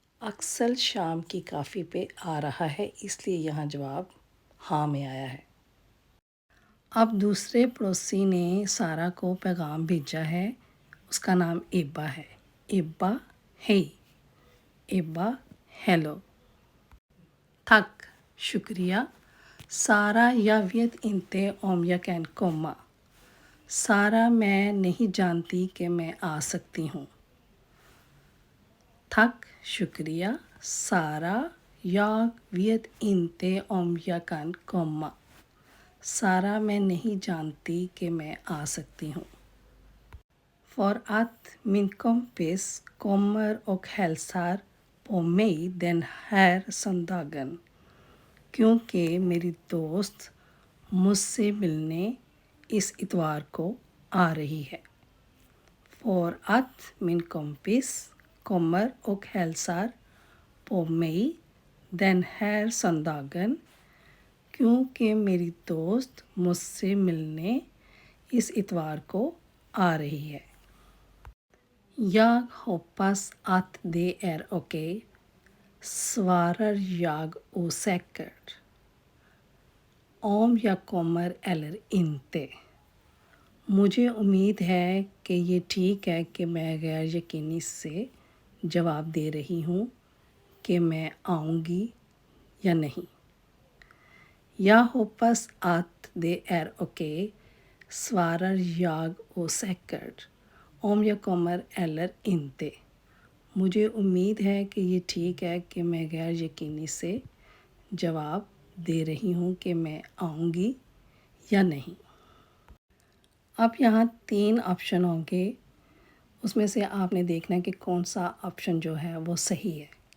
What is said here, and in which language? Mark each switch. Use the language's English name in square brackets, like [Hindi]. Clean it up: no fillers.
[Hindi] अक्सर शाम की काफ़ी पे आ रहा है, इसलिए यहाँ जवाब हाँ में आया है। अब दूसरे पड़ोसी ने सारा को पैगाम भेजा है। उसका नाम इब्बा है। इब्बा हे, इब्बा हेलो। [Swedish] Tack, [Hindi] शुक्रिया। [Swedish] सारा jag vet inte om jag kan komma. [Hindi] सारा मैं नहीं जानती कि मैं आ सकती हूँ। [Swedish] Tack, [Hindi] शुक्रिया। [Swedish] सारा jag vet inte om jag kan komma. [Hindi] सारा मैं नहीं जानती कि मैं आ सकती हूँ। [Swedish] För att min kompis kommer och hälsar på mig den här söndagen. [Hindi] क्योंकि मेरी दोस्त मुझसे मिलने इस इतवार को आ रही है। [Swedish] För att min kompis kommer och hälsar på mig den här söndagen. [Hindi] क्योंकि मेरी दोस्त मुझसे मिलने इस इतवार को आ रही है। [Swedish] Jag hoppas att det är okej, svarar jag osäkert. Om jag kommer eller inte. [Hindi] मुझे उम्मीद है कि ये ठीक है कि मैं गैर यकीनी से जवाब दे रही हूँ कि मैं आऊँगी या नहीं। [Swedish] Jag hoppas att det är okej, svarar jag osäkert. Om jag kommer eller inte. [Hindi] मुझे उम्मीद है कि ये ठीक है कि मैं गैर यकीनी से जवाब दे रही हूँ कि मैं आऊँगी या नहीं। अब यहाँ 3 ऑप्शन होंगे, उसमें से आपने देखना है कि कौन सा ऑप्शन जो है वो सही है।